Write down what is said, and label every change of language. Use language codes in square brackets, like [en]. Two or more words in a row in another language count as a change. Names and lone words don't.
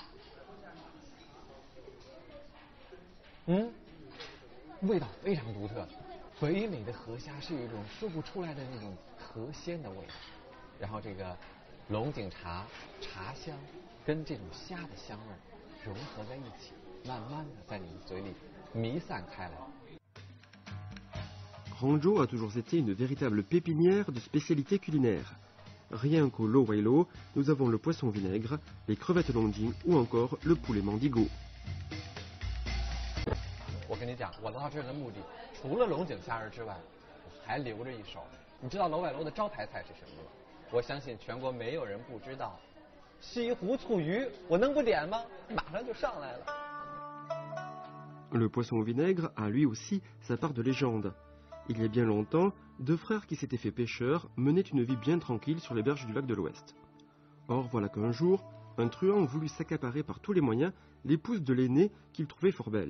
[zh] 味道非常独特，肥美的河虾是有一种说不出来的那种河鲜的味道，然后这个龙井茶茶香跟这种虾的香味融合在一起，慢慢的在你的嘴里弥散开来。 [fr] Hangzhou a toujours été une véritable pépinière de spécialités culinaires. Rien qu'au Lo Wai Lo, nous avons le poisson vinaigre, les crevettes longjing ou encore le poulet mandigo. [zh] 我跟你讲，我到这儿的目的，除了龙井虾仁之外，我还留着一手。你知道楼外楼的招牌菜是什么吗？我相信全国没有人不知道，西湖醋鱼，我能不点吗？马上就上来了。 [fr] Le poisson au vinaigre a lui aussi sa part de légende. Il y a bien longtemps, 2 frères qui s'étaient fait pêcheurs menaient une vie bien tranquille sur les berges du lac de l'Ouest. Or, voilà qu'un jour, un truand voulut s'accaparer par tous les moyens l'épouse de l'aîné qu'il trouvait fort belle.